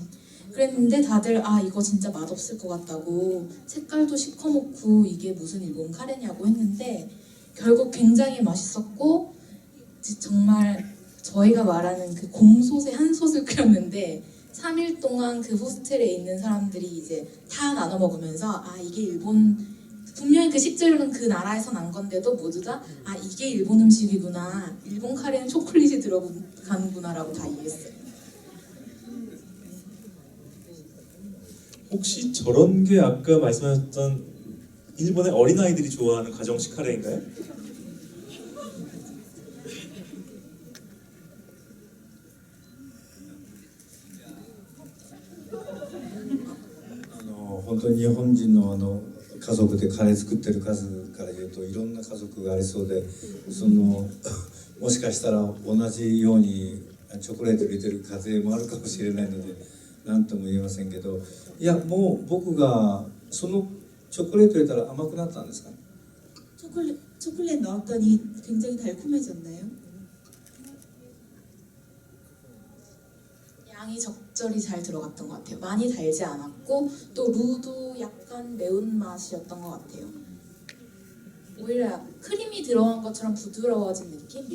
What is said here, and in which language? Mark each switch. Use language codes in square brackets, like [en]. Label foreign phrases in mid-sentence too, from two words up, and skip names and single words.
[ko] 그랬는데 다들 이거 진짜 맛없을 것 같다고 색깔도 시커멓고 이게 무슨 일본 카레냐고 했는데 결국 굉장히 맛있었고 정말 저희가 말하는 그 공솥에 한 솥을 끓였는데 3일 동안 그 호스텔에 있는 사람들이 이제 다 나눠 먹으면서 이게 일본 분명히 그 식재료는 그 나라에서 난 건데도 모두 다 이게 일본 음식이구나 일본 카레는 초콜릿이 들어가는구나라고 다 이해했어요. 혹시 저런 게 아까 말씀하셨던 일본의 어린아이들이 좋아하는 가정식 카레인가요? [ja] 本当に日本人の家族でカレー作ってる数から言うといろんな家族がありそうでもしかしたら同じようにチョコレート入れてる家庭もあるかもしれないので何とも言えませんけどいやもう僕がそのチョコレート入れたら甘くなったんですかね [ko] 초콜릿 넣었더니 굉장히 달콤해졌나요? 양이 적절히 잘 들어갔던 것 같아요. 많이 달지 않았고 또 루도 약간 매운맛이었던 것 같아요. 오히려 크림이 들어간 것처럼 부드러워진 느낌?